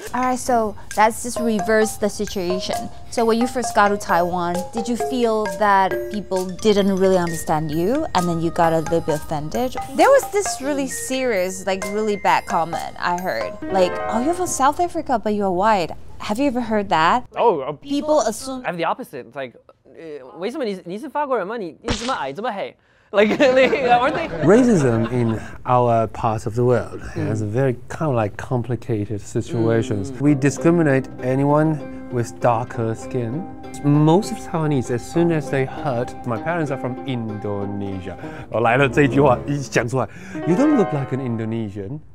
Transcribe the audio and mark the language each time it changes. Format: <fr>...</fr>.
<en>All right, so let's just reverse the situation. So when you first got to Taiwan, did you feel that people didn't really understand you and then you got a little bit offended? There was this really serious, like really bad comment I heard. Like, oh, you're from South Africa, but you're white. Have you ever heard that? Oh, People assume. I have the opposite. It's like,</en> <zh>为什么你是法国人吗？你这么矮这么黑？</zh> <en>Like, aren't they? Racism in our part of the world has a very kind of like complicated situations. We discriminate anyone with darker skin. Most of Taiwanese, as soon as they heard my parents are from Indonesia,</en> <zh>来了这句话一讲出来,</zh> <en>you don't look like an Indonesian.</en>